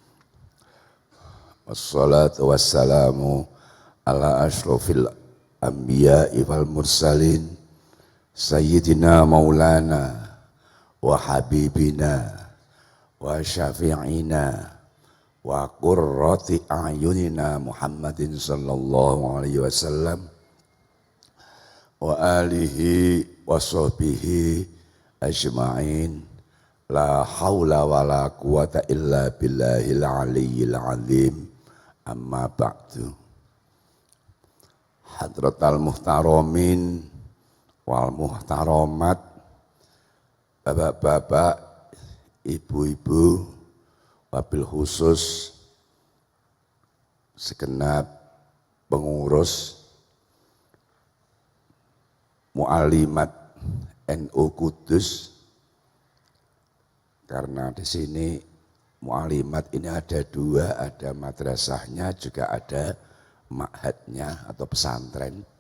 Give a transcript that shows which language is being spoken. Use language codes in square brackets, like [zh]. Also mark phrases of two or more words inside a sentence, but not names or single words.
[ar] والصلاة والسلام على أشرف الأنبياء والمرسلين سيدنا مولانا وحبيبنا وشفيعنا وقرة أعيننا محمد صلى الله عليه وسلم وآله وصحبه أجمعين. لا حول ولا قوة إلا بالله العلي العظيم. أما بعد. حضرات المحترمين والمحترمات, [id] bapak-bapak, ibu-ibu, [ar] وبالخصوص [id] segenap pengurus Mu'alimat NU Kudus, karena di sini Mu'alimat ini ada dua, ada madrasahnya juga ada ma'hadnya atau pesantren.